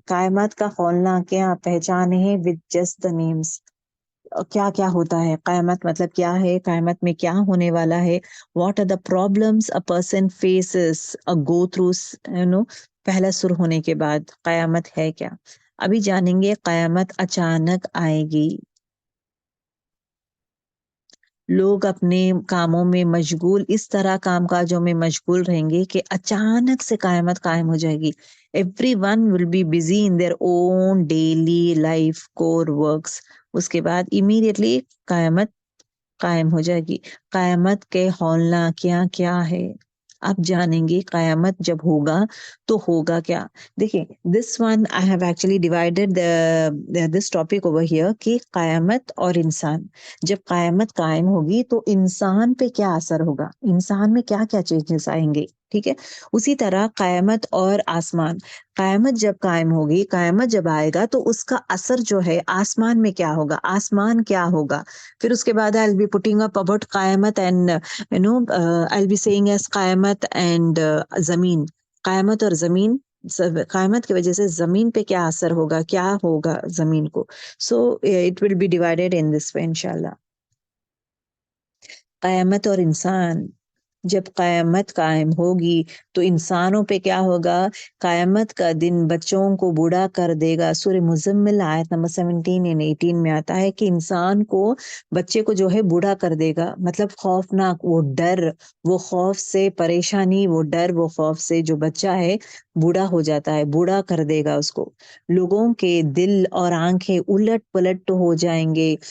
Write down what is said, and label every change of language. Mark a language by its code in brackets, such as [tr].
[ur] قیامت کا کھولنا کیا پہچان ہے [en] with just the names. [ur] کیا کیا ہوتا ہے قیامت، مطلب کیا ہے، قیامت میں کیا ہونے والا ہے. [en] what are the problems a person faces go through [ur] پہلا سر ہونے کے بعد قیامت ہے کیا. ابھی جانیں گے قیامت اچانک آئے گی. لوگ اپنے کاموں میں مشغول، اس طرح کام کاجوں میں مشغول رہیں گے کہ اچانک سے قیامت قائم ہو جائے گی. [en] Everyone will be busy in their own daily life core works. [ur] اس کے بعد immediately قیامت قائم ہو جائے گی. قیامت کے ہولنا کیا کیا ہے آپ جانیں گے. قیامت جب ہوگا تو ہوگا کیا. [en] دیکھیں this one I have actually divided this topic over here [ur] کہ قیامت اور انسان. جب قیامت قائم ہوگی تو انسان پہ کیا اثر ہوگا، انسان میں کیا کیا چینجز آئیں گے. ٹھیک ہے، اسی طرح قیامت اور آسمان. قیامت جب قائم ہوگی، قیامت جب آئے گا تو اس کا اثر جو ہے آسمان میں کیا ہوگا، آسمان کیا ہوگا. پھر اس کے بعد [en] I'll be putting up about قیامت and I'll be saying as قیامت and زمین. [ur] قیامت اور زمین، قیامت کی وجہ سے زمین پہ کیا اثر ہوگا، کیا ہوگا زمین کو. [en] So it will be divided in this way انشاءاللہ. [ur] قیامت اور انسان. جب قیامت قائم ہوگی تو انسانوں پہ کیا ہوگا. قیامت کا دن بچوں کو بوڑھا کر دے گا. سورہ مزمل آیت نمبر 17 and 18 میں آتا ہے کہ انسان کو، بچے کو جو ہے بوڑھا کر دے گا. مطلب خوفناک، وہ ڈر، وہ خوف سے پریشانی، وہ ڈر، وہ خوف سے جو بچہ ہے بوڑھا ہو جاتا ہے، بوڑھا کر دے گا اس کو. لوگوں کے دل اور آنکھیں الٹ پلٹ ہو جائیں گے.